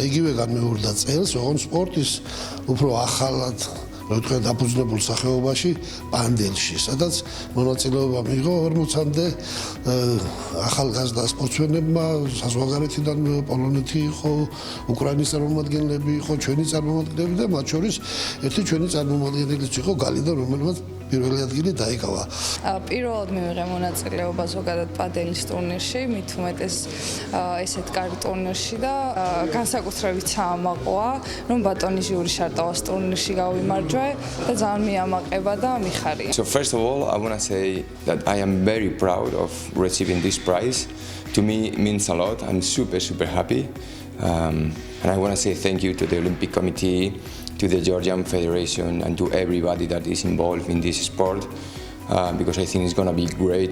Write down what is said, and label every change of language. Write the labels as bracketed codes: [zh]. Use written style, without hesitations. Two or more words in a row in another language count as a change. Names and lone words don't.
[ka] იგივე განმეორდა წელს, ოღონდ სპორტის უფრო ახალად ვეთქვათ დაფუძნებულ სახეობაში პანდელში, სადაც მონაწილეობა მიიღო 40-მდე ახალგაზრდა სპორტსმენებმა, საზღვარგარეთიდან პოლონეთი იყო, უკრაინის წარმომადგენლები იყო, ჩვენი წარმომადგენლები და მათ შორის ერთი ჩვენი წარმომადგენელიც იყო გალიდა, რომელმაც პირველი ადგილი დაიკავა. პირველად მივიღე მონაწილეობა ზოგადად პადელის ტურნირში, მით უმეტეს ესეთ კარგ ტურნირში და განსაკუთრებით საამაყოა, რომ ბატონი ჟიური შარტავას ტურნირში გავიმარჯვე და ძალიან მიამაყება და მიხარია. [en] So first of all, I want to say that I am very proud of receiving this prize. To me it means a lot. I'm super happy. And I want to say thank you to the Olympic Committee, to the Georgian Federation and to everybody that is involved in this sport because I think it's going to be great.